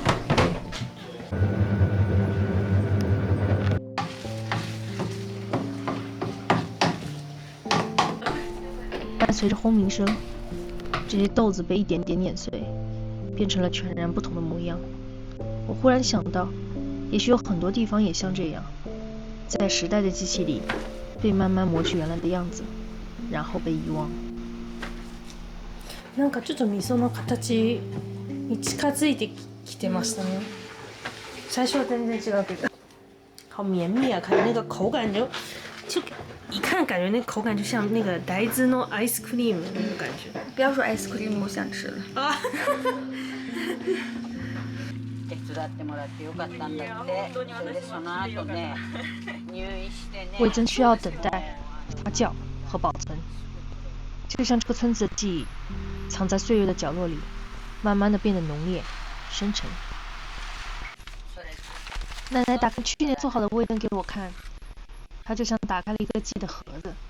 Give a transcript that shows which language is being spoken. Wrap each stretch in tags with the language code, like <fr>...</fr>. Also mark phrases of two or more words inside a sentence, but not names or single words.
<zh>伴随着轰鸣声，这些豆子被一点点碾碎，变成了全然不同的模样。我忽然想到，也许有很多地方也像这样，在时代的机器里被慢慢磨去原来的样子，然后被遗忘。</zh> <ja>なんかちょっと味噌の形に近づいてきてましたね。最初は全然違うけど，</ja> <zh>好绵密啊！看那个口感就一看感觉那口感就像那个</zh> <ja>大豆のアイスクリーム</ja> <zh>那个感觉。不要说</zh> <en>ice cream，</en> <zh>我想吃了。啊！</zh> <ja>手伝ってもらってよかったんだって。それでその後ね、入院してね。味</ja> <zh>增需要等待、发酵和保存，就像这个村子的记忆，藏在岁月的角落里，慢慢的变得浓烈、深沉。奶奶打开去年做好的味增给我看，它就像打开了一个记忆的盒子。</zh>